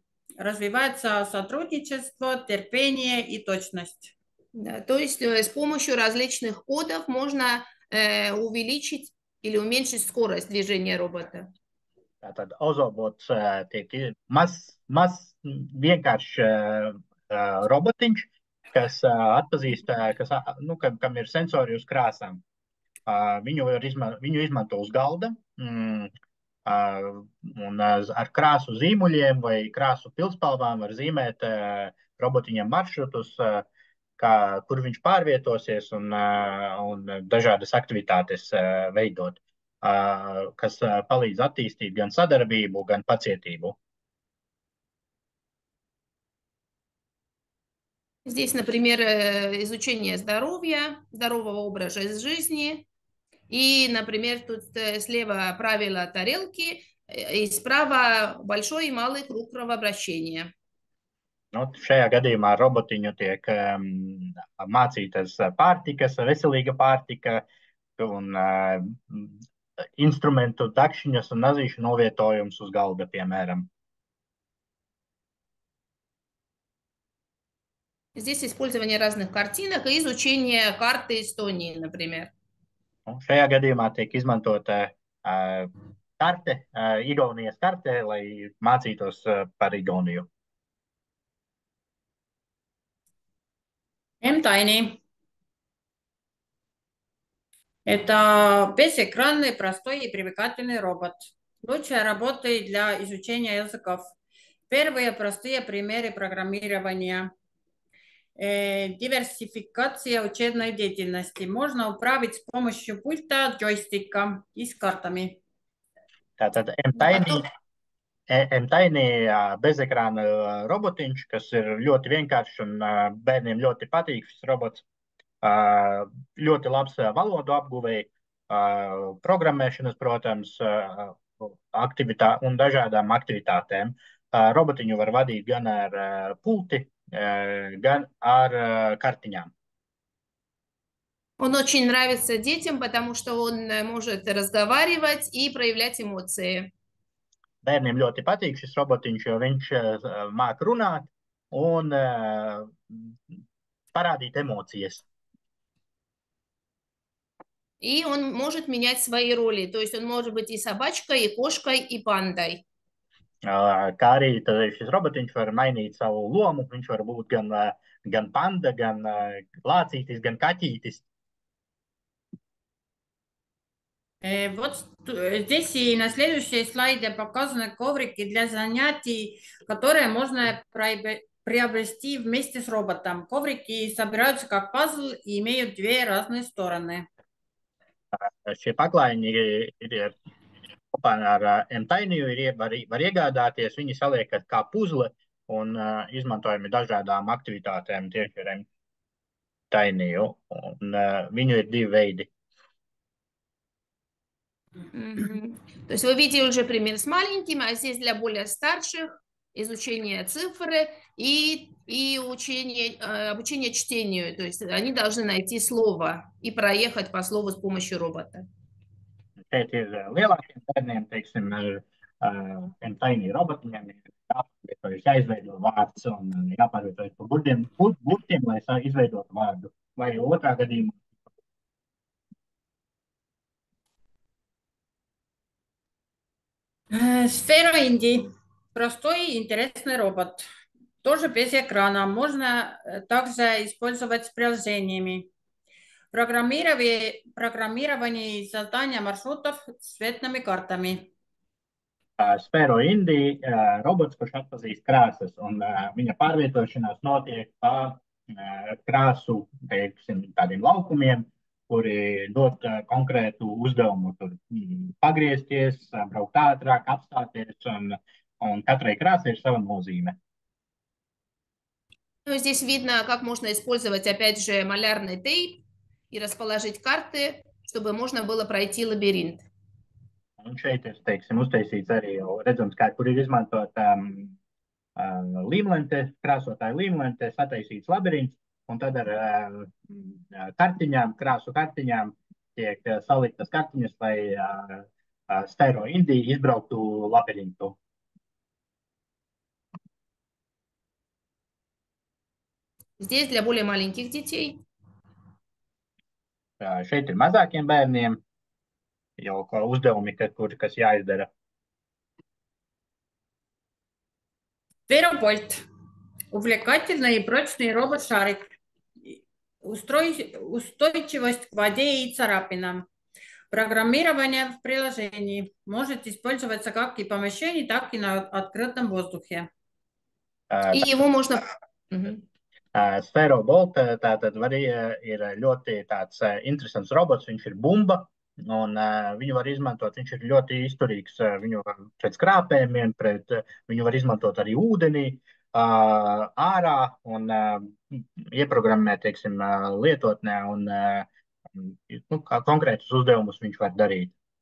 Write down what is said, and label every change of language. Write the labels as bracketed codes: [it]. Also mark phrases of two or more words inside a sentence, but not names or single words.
[ru] Развивается сотрудничество, терпение и точность. Да, то есть с помощью различных кодов можно увеличить или уменьшить скорость движения робота. [lv] Tātad ozobots tiek maz vienkārši robotiņš, kas atpazīst, kam ir sensori uz krāsām. Viņu izmanto uz galda, un ar krāsu zīmuļiem vai krāsu pilspalvām var zīmēt robotiņam maršrutus, kur viņš pārvietosies un dažādas aktivitātes veidot, kas palīdz attīstīt gan sadarbību, gan pacietību. [ru] Здесь, например, изучение здоровья, здорового образа жизни. И, например, тут слева правила тарелки, и справа большой и малый круг кровообращения. [lv] Šajā gadījumā robotiņu tiek mācītas pārtikas, veselīga pārtika un instrumentu dakšiņas un nazīšu novietojums uz galda, piemēram. [ru] Здесь использование разных картинок и изучение карты Эстонии, например. [lv] Šajā gadījumā tiek izmantota karte, Igaunijas karte, lai mācītos par Igauniju. M-Tiny. [ru] Это безэкранный, простой и привлекательный робот. Лучшая работа для изучения языков. Первые простые примеры программирования. Диверсификация учебной деятельности. Можно управить с помощью пульта джойстика и с картами. [lv] Tātad M-Tiny bezekrāna robotiņš, kas ir ļoti vienkāršs un bērniem ļoti patīk šis robots. Ļoti labs valodu apguvei, programmēšanas, protams, un dažādām aktivitātēm. Robotiņu var vadīt gan ar pulti, gan ar kartiņām. [ru] Он очень нравится детям, потому что он может разговаривать и проявлять эмоции. [lv] Bērniem ļoti patīk šis robotiņš, jo viņš māk runāt un parādīt emocijas. [ru] И он может менять свои роли. То есть он может быть и собачкой, и кошкой, и пандой. [lv] Kā arī šis robotiņš var mainīt savu lomu. Viņš var būt gan panda, gan lācītis, gan kaķītis. [ru] Вот здесь и на следующей слайде показаны коврики для занятий, которые можно приобрести вместе с роботом. Коврики собираются как пазл и имеют две разные стороны. [lv] Šie paklājiņi ir kopā ar M-Tiny, var iegādāties. Viņi saliekat kā puzle un izmantojami dažādām aktivitātēm tieši ar M-Tiny. Viņu ir divi veidi. [ru] То есть вы видели уже пример с маленьким, а здесь для более старших изучение цифры и обучение чтению. То есть они должны найти слово и проехать по слову с помощью робота. [lv] Šeit ir lielākiem bērniem, teiksim, M-Tiny robotiņiem ir jāizveido vārds un jāpārvietojas pa burtiem, lai izveidotu vārdu. Vai otrā gadījumā. [ru] Сфера Инди. Простой и интересный робот. Тоже без экрана. Можно также использовать с приложениями. Программирование и создание маршрутов с цветными картами. [lv] Sfero Indi robots, kurš atpazīst krāsas, un viņa pārvietošanās notiek pa krāsu, teiksim, tādiem laukumiem, kuri dod konkrētu uzdevumu. Tur pagriezties, braukt ātrāk, apstāties, un katrai krāsai ir sava nozīme. [ru] Здесь видно, как можно использовать, опять же, малярный тейп и расположить карты, чтобы можно было пройти лабиринт. [lv] Un šeit ir, teiksim, uztaisīts arī jau redzams, kur ir izmantota līmlente, krāsotāja līmlente, sataisīts labirints, un tad ar kartiņām, krāsu kartiņām tiek saliktas kartiņas, lai Sfero Indi izbrauktu labirintu. [ru] Здесь для более маленьких детей. [lv] Šeit ir mazākiem bērniem jau uzdevumi, kas jāizdara. [ru] Сферопольт. Увлекательный и прочный робот-шарик. Устойчивость к воде и царапинам. Программирование в приложении может использоваться как и в помещении, так и на открытом воздухе. И его можно... [lv] Sfero Bolt tātad ir ļoti tāds interesants robots, viņš ir bumba, un viņu var izmantot, viņš ir ļoti izturīgs, viņu var pret skrāpējumiem, viņu var izmantot arī ūdenī, ārā un ieprogrammēt, teiksim, lietotnē, un konkrētus uzdevumus viņš var darīt.